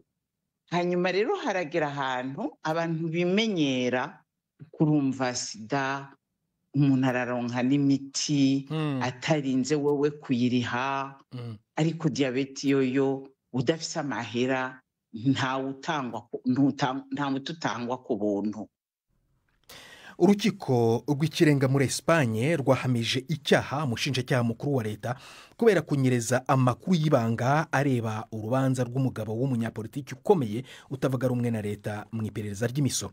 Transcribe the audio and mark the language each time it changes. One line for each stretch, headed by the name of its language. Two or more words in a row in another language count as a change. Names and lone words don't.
Rundi: Hanyuma rero haragera ahantu abantu bimenyera kurumva sida, umuntu araronka n'imiti atarinze wowe kuyiriha. Ariko diyabete yoyo udafise amahera nta muti utangwa ku buntu.
Kinyarwanda: Urukiko rw'ikirenga muri Espanye rwahamije icyaha umushinjacyaha mukuru wa leta kubera kunyereza amakuru y'ibanga areba urubanza rw'umugabo w'umunyapolitiki ukomeye utavuga rumwe na leta mu iperereza ry'imisoro.